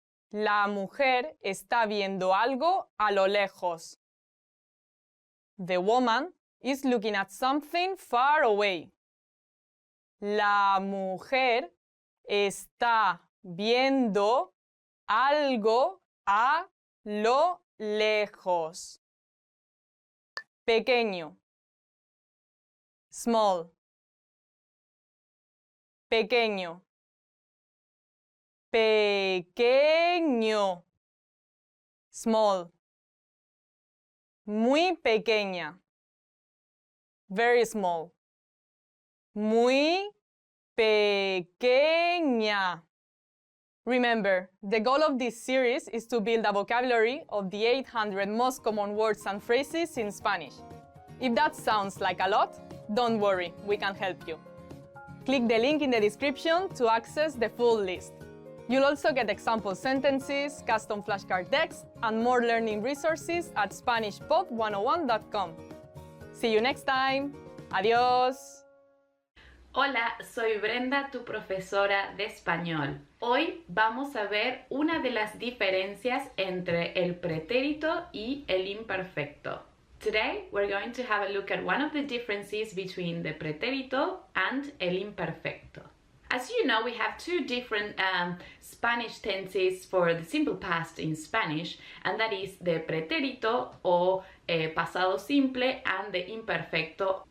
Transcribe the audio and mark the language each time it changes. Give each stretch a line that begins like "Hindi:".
Spanish: La mujer está viendo algo a lo lejos.
English: The woman is looking at something far away.
Spanish: La mujer está viendo algo a lo lejos. Pequeño.
English: Small.
Spanish: Pequeño. Pequeño.
English: Small.
Spanish: Muy pequeña.
English: Very small.
Spanish: Muy pequeña.
English: Remember, the goal of this series is to build a vocabulary of the 800 most common words and phrases in Spanish. If that sounds like a lot, don't worry, we can help you. Click the link in the description to access the full list. You'll also get example sentences, custom flashcard text, and more learning resources at SpanishPod101.com. See you next time.
Spanish: Adiós. Hola, soy Brenda, tu profesora de español. Hoy vamos a ver una de las diferencias entre el pretérito y el imperfecto.
English: Today we're going to have a look at one of the differences between the pretérito and el imperfecto. As you know, we have two different Spanish tenses for the simple past in Spanish, and that is the pretérito or pasado simple and the imperfecto.